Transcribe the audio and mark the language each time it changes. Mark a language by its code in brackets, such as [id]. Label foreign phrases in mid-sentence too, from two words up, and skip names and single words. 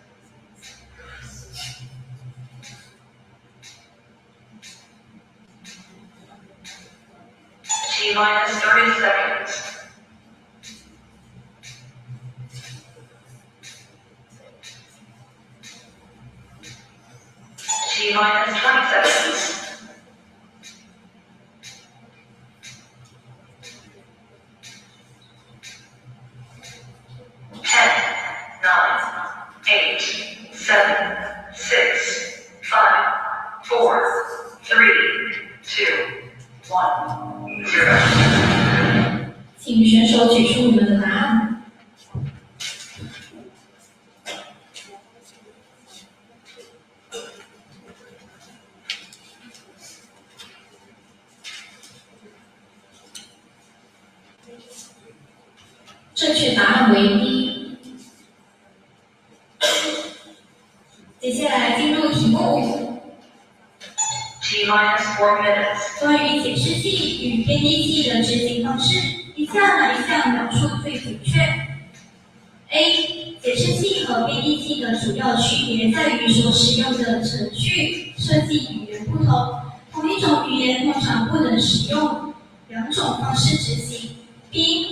[en] T minus 30 seconds. T minus 20 seconds. Ten, nine, eight, seven, six, five, four, three, two, 1, 0. [zh] 请选手举出你们的答案。正确答案为 B。接下来进入题目， [en] T minus 4 minutes. [zh] 关于解释器与编译器的执行方式，以下哪一项描述最准确 ？A. 解释器和编译器的主要区别在于所使用的程序设计语言不同，同一种语言通常不能使用两种方式执行。B.